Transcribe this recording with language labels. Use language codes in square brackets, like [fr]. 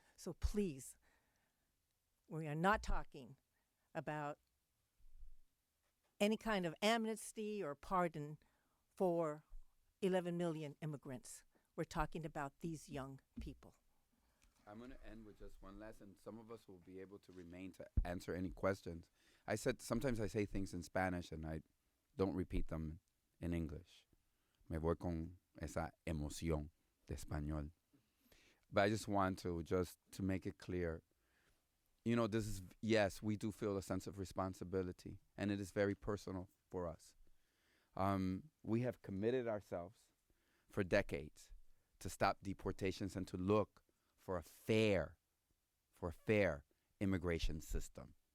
[en] So please, we are not talking about any kind of amnesty or pardon for 11 million immigrants. We're talking about these young people. I'm going to end with just one last, and some of us will be able to remain to answer any questions. Sometimes I say things in Spanish and I don't repeat them in English. [es] Me voy con esa emoción de español. [en] But I just want to make it clear. You know, yes, we do feel a sense of responsibility, and it is very personal for us. We have committed ourselves for decades to stop deportations and to look for a fair immigration system.